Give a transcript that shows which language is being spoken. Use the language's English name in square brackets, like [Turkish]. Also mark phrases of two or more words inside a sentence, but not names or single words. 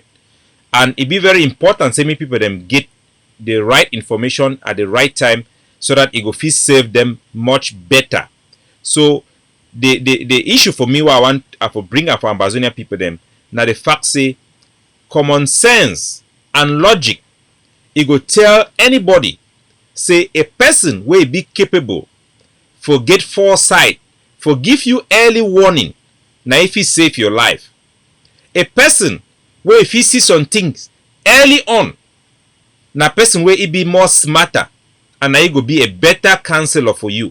[Nigerian Pidgin] And it be very important say me people them get the right information at the right time so that it go fit save them much better. So the issue for me what I want to bring up for Ambazonia people them now the fact say common sense and logic, e go tell anybody say a person wey be capable for get foresight, for give you early warning, na if he save your life. A person wey if he see some things early on, na person wey he be more smarter, and na he go be a better counselor for you.